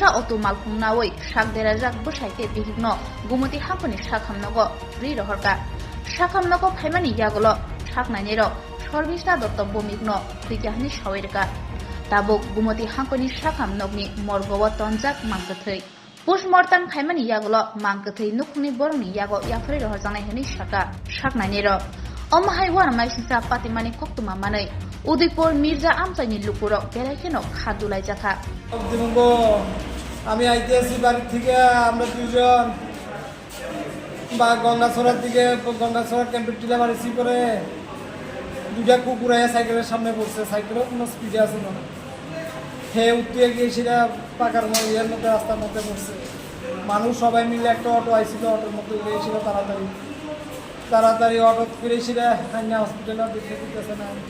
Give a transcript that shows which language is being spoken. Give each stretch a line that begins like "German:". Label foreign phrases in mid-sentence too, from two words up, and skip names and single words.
Kok Borok: अटो मालखुंनावै सागदेरा जाक बसायते बिहिगनो गुमति हांखनि साखामनगो रि रहरका साखामनगो फाइमानि यागलो साखनायनिरो शर्मिष्ठा दत्त बमिकनो रिजाहनि सावैरका ताबुक गुमति हांखनि साखामनगनि मर्गवा तनजाक मांगथै पोस्टमर्टम खाइमानि यागलो मांगथै नुखुनि बरंनि यागो याफरै रहरजानाय हनि साका साखनायनिरो अमहाय वारमाइसिसा पातिमानि खक्तुमा मानै उदयपुर मिर्जा आमचाइनि लुकुराव बेरायखेनो खादुलाय जाखा
Bangla: আমি আইতেছি বাড়ি থেকে আমরা দুইজন বা গঙ্গাছড়ার দিকে গঙ্গাছড়া ক্যাম্পের টিলা মারিছি করে দুইটা কুকুর আয়া সাইকেলের সামনে পড়ছে সাইকেলও কোনো স্পিডে আছে না হে উঠতে গিয়ে সেটা পাকার ইয়ের মধ্যে রাস্তার মধ্যে পড়ছে মানুষ সবাই মিলে একটা অটো আইছিল অটোর মধ্যে গিয়েছিল তাড়াতাড়ি অটো ফিরে সেটা হসপিটালে দেখতে দিতেছে না